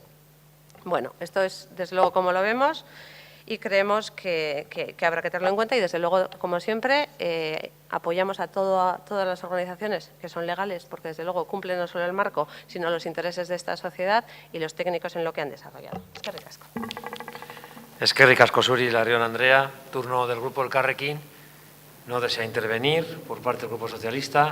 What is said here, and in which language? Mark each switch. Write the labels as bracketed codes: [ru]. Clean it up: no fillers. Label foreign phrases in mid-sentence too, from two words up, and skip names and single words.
[es] Bueno, esto es desde luego como lo vemos y creemos que habrá que tenerlo en cuenta y desde luego, como siempre, apoyamos a todas las organizaciones que son legales, porque desde luego cumplen no solo el marco, sino los intereses de esta sociedad y los técnicos en lo que han desarrollado. [eu] Eskerrik asko. Eskerrik asko zuri, Larrion Andrea. [es] Turno del Grupo Elkarrekin. No desea intervenir por parte del Grupo Socialista.